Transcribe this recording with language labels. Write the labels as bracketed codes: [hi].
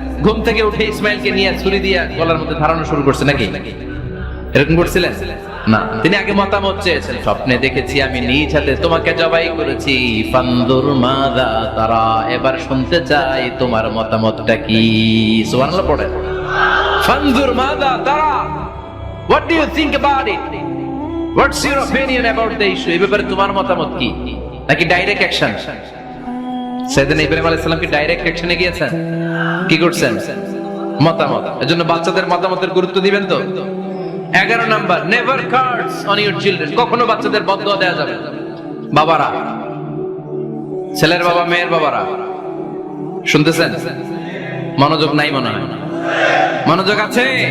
[bn] ঘুম থেকে উঠে ইসমাঈলকে নিয়ে ছুরি দিয়ে গলার মধ্যে ধারানো শুরু করছে নাকি? এরকম করছিলেন না, তিনি আগে মতামত চেয়েছেন। স্বপ্নে দেখেছি আমি নিজ হাতে তোমাকে জবাই করেছি, [ar] ফানদুর মাযা তারা, [bn] এবার শুনতে চাই তোমার মতামতটা কি। সুবহানাল্লাহ পড়েন, [ar] ফানদুর মাযা তারা, [en] what do you think about it, what's your opinion about the issue, [bn] এই ব্যাপারে তোমার মতামত কি? নাকি ডাইরেক্ট অ্যাকশন? সাইয়েদনা ইব্রাহিম আলাইহিস সালাম কি ডাইরেক্ট অ্যাকশনে গিয়েছেন? কি করছেন? মতামত। এজন্য বাচ্চাদের মতামতের গুরুত্ব দিবেন তো। 11 number, [en] never curse on your children, [bn] কখনো বাচ্চাদের বদদোয়া দেওয়া যাবে না। বাবারা, ছেলের বাবা মেয়ের বাবারা শুনতেছেন? মনোযোগ নাই মনে হয়? মনোযোগ আছে?